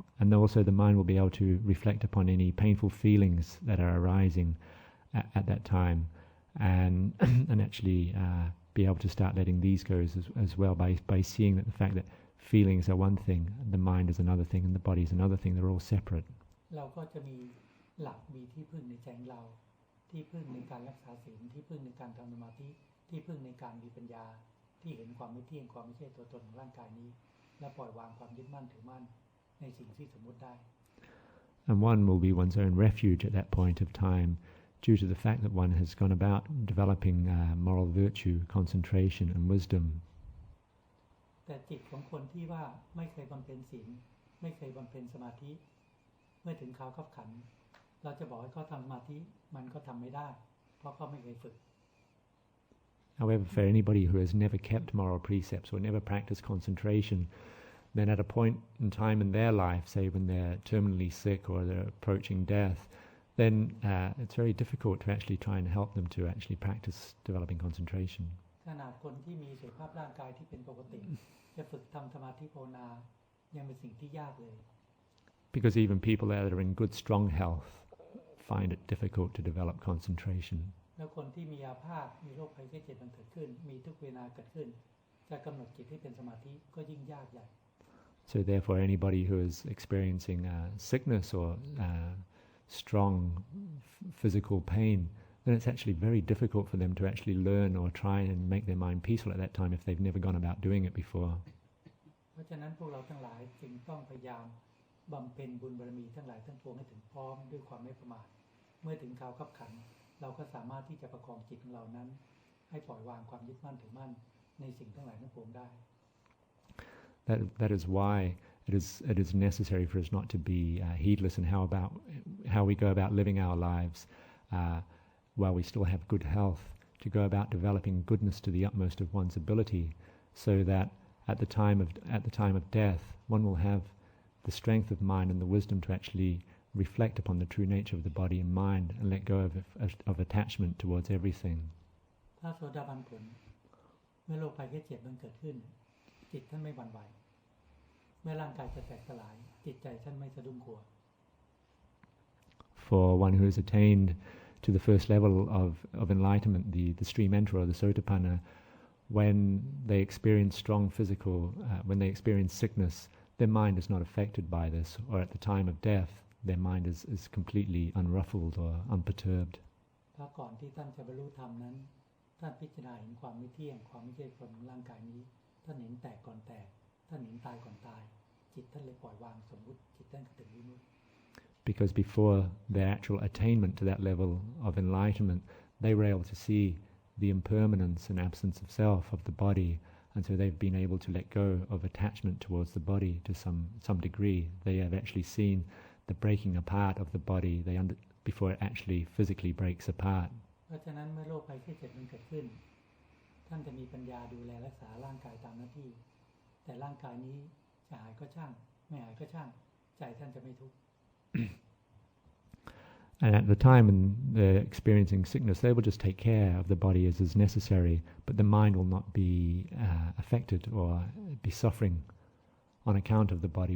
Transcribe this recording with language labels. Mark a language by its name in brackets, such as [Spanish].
[English] And also the mind will be able to reflect upon any painful feelings that are arising at that time and actually be able to start letting these go as well by seeing that the fact that feelings are one thing, the mind is another thing, and the body is another thing, they're all separate. [Thai] เราก็จะมีหลักมีที่พึ่งในใจเราที่พึ่งในการรักษาศีลที่พึ่งในการทำสมาธิที่พึ่งในการมีปัญญาที่เห็นความไม่เที่ยงความไม่ใช่ตัวตนของร่างกายนี้และปล่อยวางความยึดมั่นถือมั่นในสิ่งที่สมมุติได้ [English] And one will be one's own refuge at that point of time due to the fact that one has gone about developing moral virtue, concentration and wisdom. [Thai] แต่จิตของคนที่ว่าไม่เคยบำเพ็ญศีลไม่เคยบำเพ็ญสมาธิเมื่อถึงคราวคับขันเราจะบอกให้เขาทำสมาธิมันก็ทำไม่ได้เพราะเขาไม่เคยฝึก [English] However, for anybody who has never kept moral precepts or never practiced concentration, then at a point in time in their life, say when they're terminally sick or they're approaching death, then it's very difficult to actually try and help them to actually practice developing concentration. [Thai] ขนาดคนที่มีสุขภาพร่างกายที่เป็นปกติจะฝึกทำสมาธิภาวนายังเป็นสิ่งที่ยากเลย [English] Because even people that are in good, strong health find it difficult to develop concentration. [Thai] แล้วคนที่มีอาพาธมีโรคภัยไข้เจ็บมันเกิดขึ้นมีทุกเวลาเกิดขึ้นจะกำหนดจิตให้เป็นสมาธิก็ยิ่งยากใหญ่ [English] So therefore, anybody who is experiencing sickness or strong physical pain, then it's actually very difficult for them to actually learn or try and make their mind peaceful at that time if they've never gone about doing it before. [Thai] เพราะฉะนั้นพวกเราทั้งหลายจึงต้องพยายามบำเพ็ญบุญบารมีทั้งหลายทั้งปวงให้ถึงพร้อมด้วยความไม่ประมาทเมื่อถึงคราวคับขันเราก็สามารถที่จะประคองจิตของเรานั้นให้ปล่อยวางความยึดมั่นถือมั่นในสิ่งทั้งหลายทั้งปวงได้ [English] That is why it is necessary for us not to be heedless in how we go about living our lives while we still have good health, to go about developing goodness to the utmost of one's ability, so that at the time of death one will have the strength of mind and the wisdom to actually reflect upon the true nature of the body and mind and let go of attachment towards everything. [Thai] ถ้าโสดาบันผลเมื่อโรคภัยไข้เจ็บมันเกิดขึ้นจิตท่านไม่หวั่นไหวเมื่อร่างกายจะแตกสลายจิตใจท่านไม่สะดุ้งกลัว [English] For one who has attained to the first level of enlightenment, the stream enterer or the sotapanna, when they experience strong physical, when they experience sickness, their mind is not affected by this, or at the time of death, their mind is completely unruffled or unperturbed. [Thai] เพราะก่อนที่ท่านจะบรรลุธรรมนั้นท่านพิจารณาเห็นความไม่เที่ยงความไม่ใช่ของร่างกายนี้ท่านเห็นแตกก่อนแตกท่านเห็นตายก่อนตายจิตท่านเลยปล่อยวางสมมุติจิตท่านก็ถึงวิมุตติ [English] Because before their actual attainment to that level of enlightenment, they were able to see the impermanence and absence of self, of the body, and so they've been able to let go of attachment towards the body to some degree. They have actually seen the breaking apart of the body before it actually physically breaks apart. [Thai] เพราะฉะนั้นเมื่อโรคภัยไข้เจ็บมันเกิดขึ้นท่านจะมีปัญญาดูแลรักษาร่างกายตามหน้าที่แต่ร่างกายนี้จะหายก็ช่างไม่หายก็ช่างใจท่านจะไม่ทุกข์ [English] And at the time when they're experiencing sickness, they will just take care of the body as is necessary, but the mind will not be affected or be suffering on account of the body.